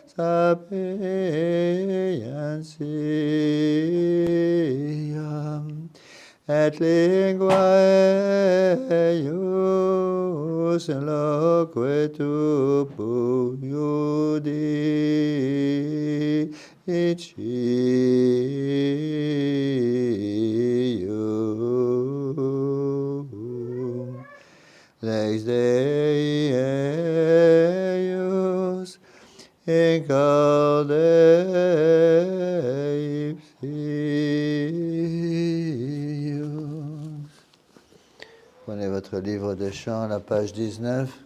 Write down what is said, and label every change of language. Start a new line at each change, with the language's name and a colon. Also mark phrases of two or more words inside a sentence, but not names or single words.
Latin: sapientiam, et linguae eius loquetur judicium. Lex Dei eius in corde ipsius.
French: Prenez votre livre de chant à la page 19.